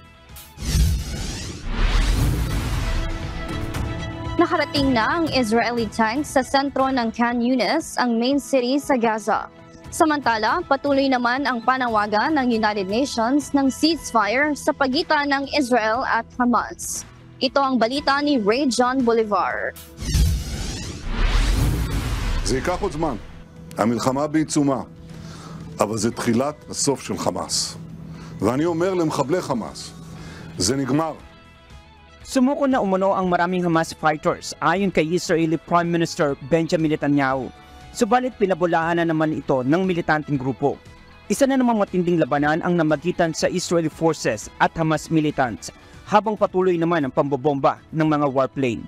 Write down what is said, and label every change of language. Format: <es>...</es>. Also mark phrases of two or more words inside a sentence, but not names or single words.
<tl>Nakarating na ang</tl> <en>Israeli tanks</en> <tl>sa sentro ng Khan Yunis, ang</tl> <en>main city</en> <tl>sa Gaza. Samantala, patuloy naman ang panawagan ng United Nations ng ceasefire sa pagitan ng Israel at Hamas. Ito ang balita ni Ray John Bolivar.</tl> <he>זה ייקח עוד זמן. המלחמה בעיצומה, אבל זה תחילת הסוף של חמאס. ואני אומר למחבלי חמאס, זה נגמר.</he> <tl>Sumuko na umano ang maraming</tl> <en>Hamas fighters</en> <tl>ayon kay</tl> <en>Israeli Prime Minister</en> <tl>Benjamin Netanyahu. Subalit pinabulahan na naman ito ng militanteng grupo. Isa na namang matinding labanan ang namagitan sa</tl> <en>Israeli forces</en> <tl>at</tl> <en>Hamas militants</en> <tl>habang patuloy naman ang pambobomba ng mga warplane.</tl>